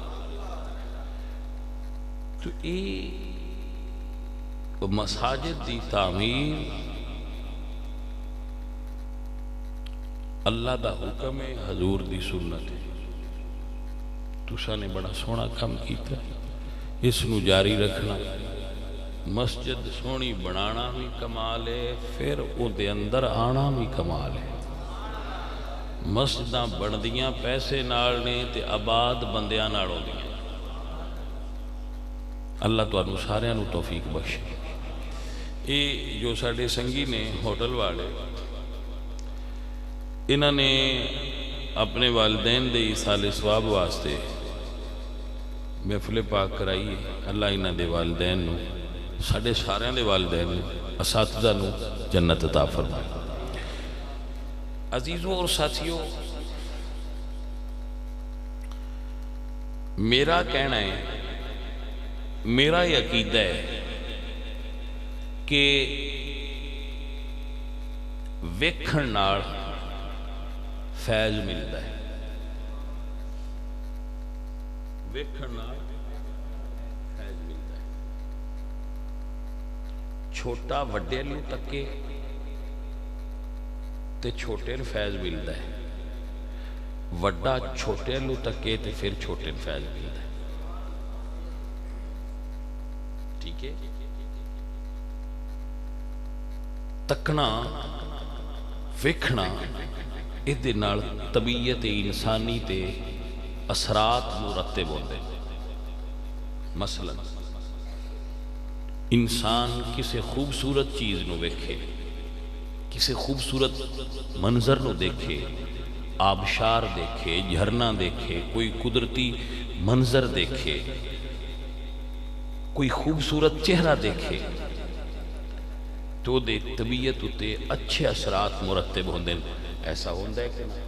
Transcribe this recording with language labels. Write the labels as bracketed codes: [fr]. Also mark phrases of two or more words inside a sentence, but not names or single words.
[pa] تو مساجد دی تعمیر اللہ دا حکم ہے، حضور دی سنت ہے، تساں نے بڑا سونا کام کیتا ہے، اس نو جاری رکھنا۔ مسجد سونی بنانا بھی کمال ہے، پھر او دے اندر آنا بھی کمال ہے۔ مسجداں بندیاں پیسے نال نے تے آباد بندیاں نال ہوندیاں۔ اللہ تو انو سارے انو توفیق بخشے۔ یہ جو ساڑے سنگی نے ہوٹل والے، انہوں نے اپنے والدین دے ایصال ثواب واسطے محفل پاک کرائی ہے۔ اللہ انہوں دے والدین نو، ساڑے سارے دے والدین نو، اساتذہ نو جنت عطا فرمائے۔ [ur] عزیزوں اور ساتھیوں، میرا کہنا ہے، میرا یہ عقیدہ ہے کہ [pa] ویکھن نال فیض ملتا ہے، ویکھن نال فیض ملتا ہے۔ چھوٹا وڈے نوں تکے تے چھوٹے نوں فیض ملتا ہے، وڈا چھوٹے نوں تکے تے پھر چھوٹے نوں فیض ملتا ہے۔ ٹھیک ہے، تکنا ویکھنا ادھے نال طبیعت انسانی تے اثرات مرتب ہوندے۔ مثلا انسان کسی خوبصورت چیز نو ویکھے، کسی خوبصورت منظر نو دیکھے، آبشار دیکھے، جھرنا دیکھے، کوئی قدرتی منظر دیکھے، کوئی خوبصورت چہرہ دیکھے تو دے طبیعت اتے اچھے اثرات مرتب ہوندے، ایسا ہوندہ ہے کہ نہیں؟